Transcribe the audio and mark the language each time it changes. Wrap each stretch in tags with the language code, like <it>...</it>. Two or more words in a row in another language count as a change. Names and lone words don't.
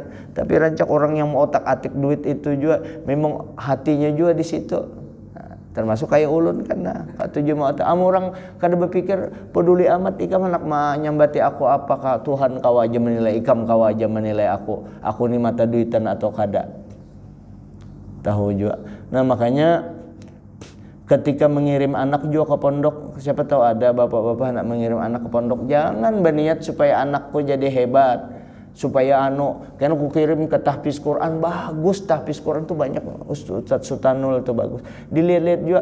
<id>Tapi rancak orang yang mau otak-atik duit itu juga memang hatinya juga di situ.</id> <bjn>Nah, termasuk kayak ulun kan, nah tujuh mau orang kada berpikir peduli amat ikam anak nyambati aku apakah Tuhan kau aja menilai ikam, kau aja menilai aku ni mata duitan atau kada.</bjn> <id>Tahu juga. Nah makanya ketika mengirim anak juga ke pondok, siapa tahu ada bapak-bapak nak mengirim anak ke pondok, jangan berniat supaya anakku jadi hebat, supaya kan aku kirim ke tahfiz Quran, bagus tahfiz Quran tuh banyak, Ustaz Sutanul tuh bagus, dilihat-lihat juga.</id>